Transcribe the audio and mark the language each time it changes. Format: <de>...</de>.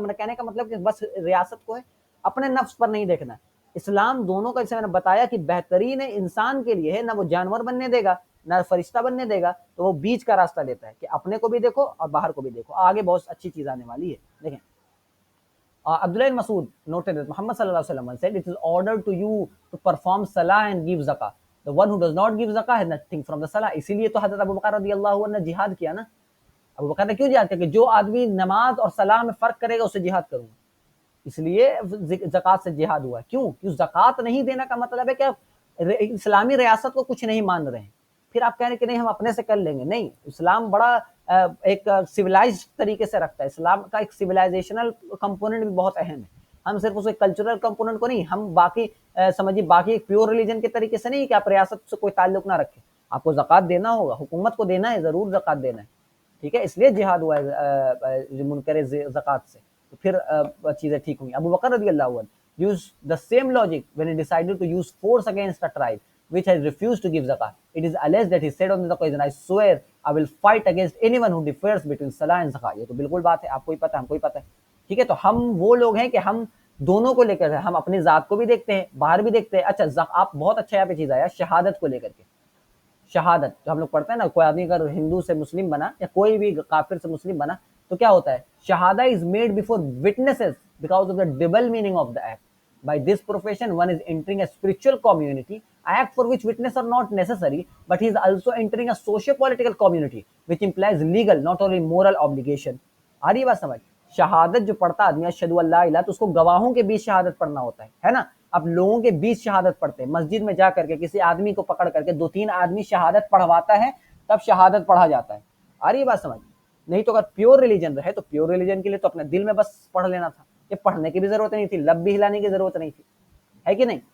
<hi>मैंने कहने का मतलब कि बस रियासत को है, अपने नफ्स पर नहीं देखना है। इस्लाम दोनों का, जैसे मैंने बताया कि बेहतरीन इंसान के लिए है, ना वो जानवर बनने देगा ना फरिश्ता बनने देगा, तो वो बीच का रास्ता लेता है कि अपने को भी देखो और बाहर को भी देखो। आगे बहुत अच्छी चीज आने वाली है, देखें।</hi> <en>Abdullah Masud noted that Muhammad sallallahu alaihi wasallam said, "It is ordered to you to perform salah and give zakah. The one who does not give zakah has nothing from the salah."</en> <hi>इसीलिए तो हजरत अबू बकर रदियल्लाहु अन्हु ने जिहाद किया ना। अबू बकर ने क्यों जिहाद किया कि जो आदमी नमाज और सलाह में फर्क करेगा उससे जिहाद करूंगा, इसलिए ज़कात से जिहाद हुआ। क्यों? क्यों ज़कात नहीं देना का मतलब है कि आप इस्लामी रियासत को कुछ नहीं मान रहे हैं, फिर आप कह रहे हैं कि नहीं हम अपने से कर लेंगे। नहीं, इस्लाम बड़ा एक सिविलाइज्ड तरीके से रखता है। इस्लाम का एक सिविलाइजेशनल कंपोनेंट भी बहुत अहम है। हम सिर्फ उसे कल्चरल कंपोनेंट को नहीं, हम बाकी समझिए बाकी एक प्योर रिलीजन के तरीके से नहीं कि आप रियासत से कोई ताल्लुक ना रखें। आपको ज़कात देना होगा, हुकूमत को देना है, ज़रूर ज़कात देना है, ठीक है। इसलिए जिहाद हुआ है मुनकर ज़कात से, तो फिर चीज़ें ठीक होंगी।</hi> <en>Abu Bakr रज़ियल्लाहु अन्हु used the same logic when he decided to use force against a tribe which has refused to give zakah. It is alleged that he said on the occasion, "I swear I will fight against anyone who differs between salah and zakah."</en> <hi>ये तो बिल्कुल बात है, आपको ही पता है, हमको ही पता है, ठीक है। तो हम वो लोग हैं कि हम दोनों को लेकर, हम अपनी जात को भी देखते हैं, बाहर भी देखते हैं। अच्छा, आप बहुत अच्छा यहाँ पे चीज आया शहादत को लेकर के। शहादत जो हम लोग पढ़ते हैं ना, कोई आदमी अगर हिंदू से मुस्लिम बना या कोई भी काफिर से मुस्लिम बना तो क्या होता है,</hi> <en>शहादा is made before witnesses because of the double meaning of the act. By this profession, one is entering a spiritual community, act for which witnesses are not necessary, but he is also entering a socio-political community, which implies legal, not only moral obligation.</en> <hi>आ रही बात समझ? शहादत जो पढ़ता आदमी</hi> <ar>अशहदु अल्ला इलाहा,</ar> <hi>तो उसको गवाहों के बीच शहादत पढ़ना होता है ना। अब लोगों के बीच शहादत पढ़ते हैं, मस्जिद में जा करके किसी आदमी को पकड़ करके 2-3 आदमी शहादत पढ़वाता है, तब शहादत पढ़ा जाता है। आ रही बात समझ? नहीं तो अगर प्योर रिलीजन रहे तो प्योर रिलीजन के लिए तो अपने दिल में बस पढ़ लेना था, ये पढ़ने की भी जरूरत नहीं थी, लब भी हिलाने की जरूरत नहीं थी, है कि नहीं।</hi>